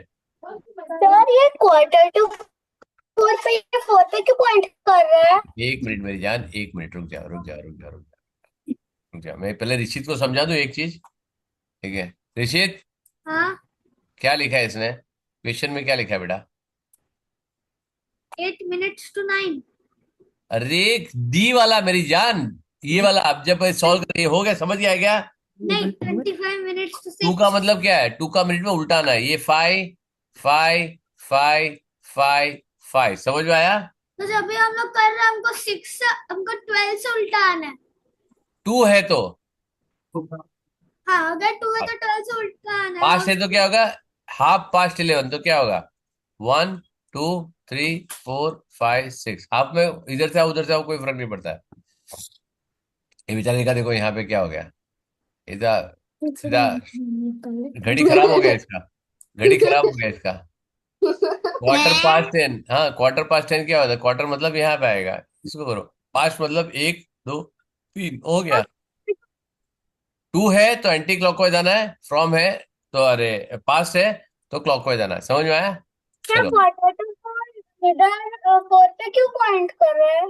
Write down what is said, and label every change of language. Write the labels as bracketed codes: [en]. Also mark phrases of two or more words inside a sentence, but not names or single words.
[hi] सर ये Q4 पे 4 पे क्यों पॉइंट कर रहा है? 1 मिनट मेरी जान, 1 मिनट, रुक जा, मैं पहले ऋषित को समझा दूं एक चीज, ठीक है? ऋषित, हाँ क्या लिखा है इसने क्वेश्चन में? क्या लिखा है बेटा? [en] 8 minutes to 9। [hi] अरे डी वाला मेरी जान, ये वाला। अब जब सॉल्व करिए हो गया, समझ गया क्या? [en] नहीं 25 minutes to [hi] 2 का 6। मतलब क्या है? 2 का मिनट में उल्टाना है, ये 5 5 5 5 5, समझ में आया? तो जब भी हम लोग कर रहे हैं हमको 12 से उल्टा आना है। 2 है तो हाँ अगर 2 है तो 12 से उल्टा आना है। पास्ट है तो क्या होगा? [en] half past [hi] 11, तो क्या होगा? 1 2 3 4 5 6, हाफ में इधर से आओ उधर से आओ, कोई फर्क नहीं पड़ता है। ये बेचारे का देखो यहाँ पे क्या हो गया, इधर सीधा घड़ी खराब हो गया इसका, घड़ी खराब हो गया इसका। [en] Quarter past 10, [hi] हाँ [en] Quarter past 10 [hi] क्या होता है? क्वार्टर मतलब यहाँ पे आएगा, इसको करो। पास्ट मतलब 1 2 3 हो गया। 2 है तो [en] anti clockwise [hi] आना है, फ्रॉम है तो, अरे पास्ट है तो क्लॉकवाइज आना है, समझ में आया? क्या चलो, Q4 इधर 4 पे क्यों पॉइंट कर रहे हैं?